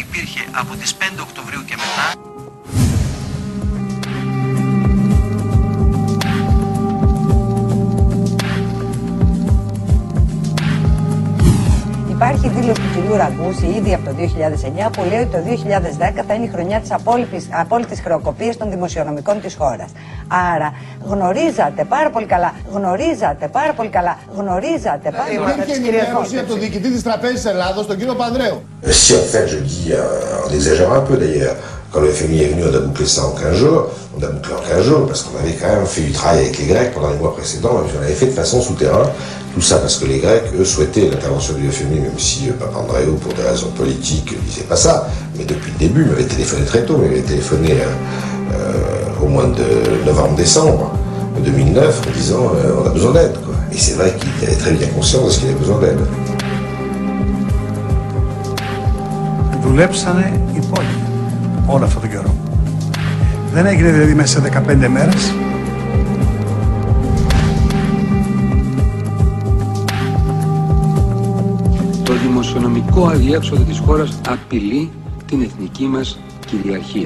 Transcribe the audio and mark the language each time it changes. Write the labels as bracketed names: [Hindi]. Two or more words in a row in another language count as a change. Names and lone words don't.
[Greek] Υπάρχει δήλωση του κυρίου Ραγκούση ήδη από το 2009 που λέει ότι το 2010 θα είναι η χρονιά της απόλυτης χρεοκοπίας των δημοσιονομικών της χώρας. Άρα γνωρίζατε πάρα πολύ καλά. Υπήρχε ενημέρωση από τον διοικητή της Τραπέζης Ελλάδος, τον κύριο Πανδρέου. [French] Si en fait, je dis, on exagère un peu d'ailleurs. Quand le FMI est venu, on a bouclé ça en 15 jours. On a bouclé en 15 jours parce qu'on avait quand même fait du travail avec les Grecs pendant les mois précédents. On l'avait fait de façon souterrain. Tout ça parce que les Grecs, eux, souhaitaient l'intervention du FMI, même si Papandreou, pour des raisons politiques, ne disait pas ça. Mais depuis le début, il m'avait téléphoné très tôt. Il m'avait téléphoné au mois de novembre-décembre 2009 en disant on a besoin d'aide. Et c'est vrai qu'il avait très bien conscience qu'il avait besoin d'aide. [Greek] δουλέψανε υπόγεια όλο αυτόν τον καιρό. Δεν έγινε δηλαδή μέσα σε 15 μέρες. Το δημοσιονομικό αδιέξοδο της χώρας απειλεί την εθνική μας κυριαρχία.